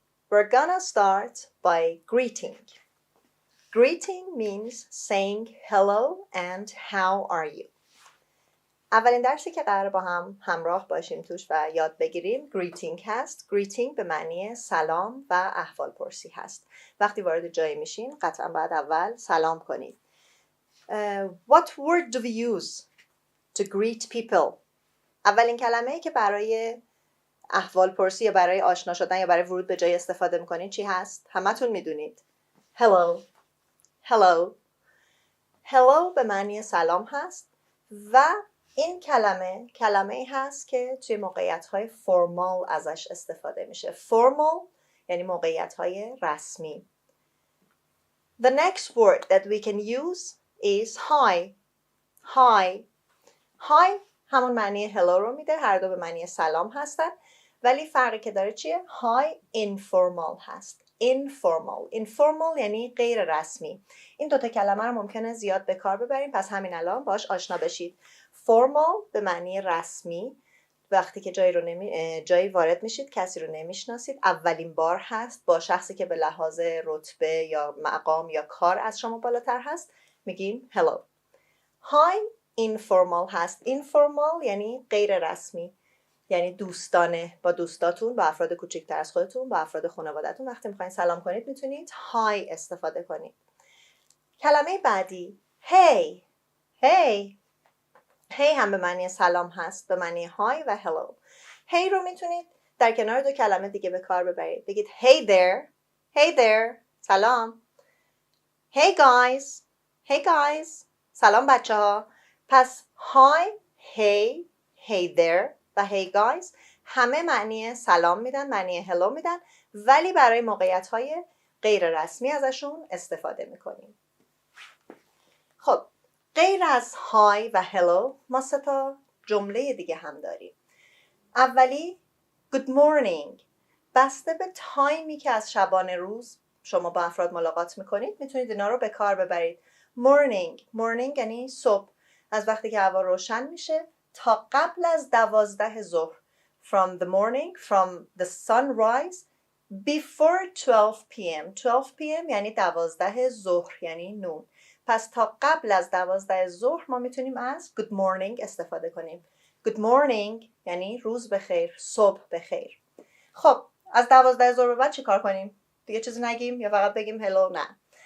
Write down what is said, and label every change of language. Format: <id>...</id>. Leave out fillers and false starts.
<en>We're gonna start by greeting. Greeting means saying hello and how are you.</en> <fa>اولین درسی که قراره با هم همراه باشیم توش و یاد بگیریم greeting هست. greeting به معنی سلام و احوال پرسی هست. وقتی وارد جایی میشین قطعا باید اول سلام کنید.</fa> <en>What word do we use to greet people?</en> <fa>اولین کلمه‌ای که برای احوال پرسی یا برای آشنا شدن یا برای ورود به جای استفاده میکنید چی هست؟ همتون میدونید.</fa> <en>Hello. Hello.</en> <fa>Hello به معنی سلام هست و این کلمه‌ای هست که توی موقعیت‌های فرمال ازش استفاده میشه. فرمال یعنی موقعیت‌های رسمی.</fa> <en>The next word that we can use is hi. Hi.</en> <fa>Hi همون معنی hello رو میده، هر دو به معنی سلام هستن، ولی فرقی که داره چیه؟ Hi informal هست. informal یعنی غیر رسمی. این دوتا کلمه رو ممکنه زیاد به کار ببریم، پس همین الان باش آشنا بشید. formal به معنی رسمی، وقتی که جایی وارد میشید، کسی رو نمیشناسید، اولین بار هست، با شخصی که به لحاظ رتبه یا مقام یا کار از شما بالاتر هست، میگیم hello. hi informal هست. informal یعنی غیر رسمی، یعنی دوستانه، با دوستاتون، با افراد کوچکتر از خودتون، با افراد خانواده‌تون وقتی میخواین سلام کنید میتونید های استفاده کنید. کلمه بعدی hey. hey هم به معنی سلام هست، به معنی های و hello. hey رو میتونید در کنار دو کلمه دیگه به کار ببرید. بگید</fa> <en>hey there</en> <fa>سلام.</fa> <en>hey guys</en> <fa>سلام بچه ها. پس</fa> <en>hey there</en> <fa>و</fa> <en>hey guys</en> <fa>همه معنی سلام میدن، معنی hello میدن، ولی برای موقعیت های غیر رسمی ازشون استفاده میکنیم. خب غیر از های و hello ما 3 تا جمله دیگه هم داریم. اولی</fa> <en>good morning.</en> <fa>بسته به تایمی که از شبانه روز شما با افراد ملاقات میکنید میتونید اینا رو به کار ببرید. morning یعنی صبح، از وقتی که هوا روشن میشه تا قبل از 12 ظهر.</fa> <en>from the morning, from the sunrise before 12 p.m.</en> <fa>یعنی 12 ظهر یعنی نون. پس تا قبل از 12 ظهر ما میتونیم از</fa> <en>good morning</en> <fa>استفاده کنیم.</fa> <en>good morning</en> <fa>یعنی روز بخیر، صبح بخیر. خب از 12 ظهر به بعد چی کار کنیم؟ دیگه چیزی نگیم یا فقط بگیم هلو؟ نه.</fa>